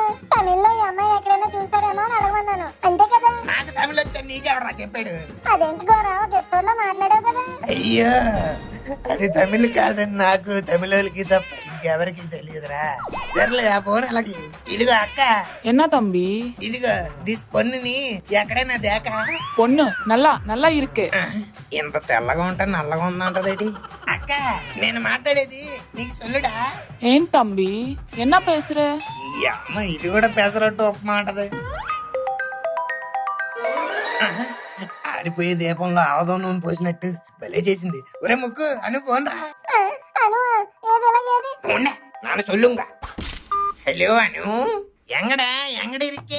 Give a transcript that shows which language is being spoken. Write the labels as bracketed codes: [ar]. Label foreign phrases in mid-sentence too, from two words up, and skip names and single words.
[te] తమిళ్లో ఈ అమ్మాయిని ఎక్కడైనా చూసారేమో అని అడగమన్నాను, అంతే కదా. నాకు తమిళ వచ్చా, నీకెవడరా చెప్పాడు? అదేంటి గోరా, ఒక ఎపిసోడ్ లో మాట్లాడావు కదా. అయ్యో, అది తమిళ్ కాదని నాకు, తమిళోళ్ళకి తప్ప ఇంకెవరికి తెలియదురా. సర్లే, ఆ ఫోన్ అలాగే. ఇదిగో అక్క, [ta] என்ன தம்பி? [te] ఇదిగో దిస్ పొన్నుని ఎక్కడైనా దేక. [ta] பொண்ணு நல்லா நல்லா இருக்கு. [te] ఇంత తెల్లగా ఉంటా నల్లగా ఉందంటదేటి? అక్క, నేను మాట్లాడేది నీకు సొల్లుడా? [ta] ஏன் தம்பி என்ன பேசுற? [te] ఈ అమ్మ ఇది కూడా పెసరట్టు ఉప్మా అంటది. ఆరిపోయే దీపంలో ఆవదం నూనె పోసినట్టు భలే చేసింది. ఒరే ముక్కు, అను ఫోన్ రా. అను ఏది ఎలాగేది? ఉండే, [ta] நான்ன சொல்லுங்கா. [te] హలో అను, [ta] எங்கடா எங்கட இரிக்கே?